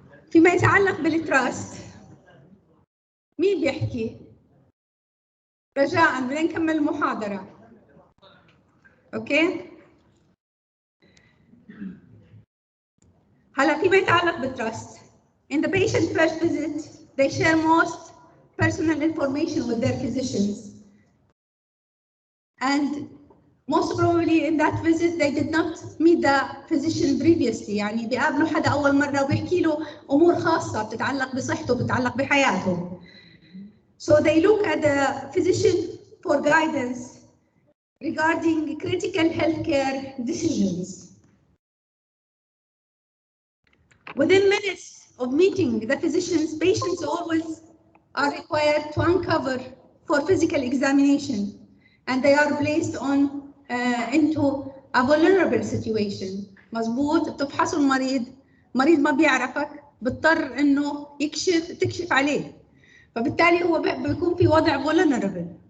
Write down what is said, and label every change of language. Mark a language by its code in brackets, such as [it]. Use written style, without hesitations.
[ar] فيما يتعلق بالتراست مين بيحكي؟ رجاء بدنا نكمل المحاضرة. اوكي؟ هلا فيما يتعلق بالتراست. [en] In the patient first visit, they share most personal information with their physicians. And most probably in that visit they did not meet the physician previously. [ar] يعني بيقابلوا حدا أول مرة وبيحكي له أمور خاصة بتتعلق بصحته بتتعلق بحياته. [en] So they look at the physician for guidance regarding critical healthcare decisions. Within minutes of meeting the physicians, patients always are required to uncover for physical examination, and they are placed on into a vulnerable situation. [ar] مظبوط، بتفحصوا المريض ما بيعرفك، بضطر انه تكشف عليه، فبالتالي هو بيكون في وضع vulnerable.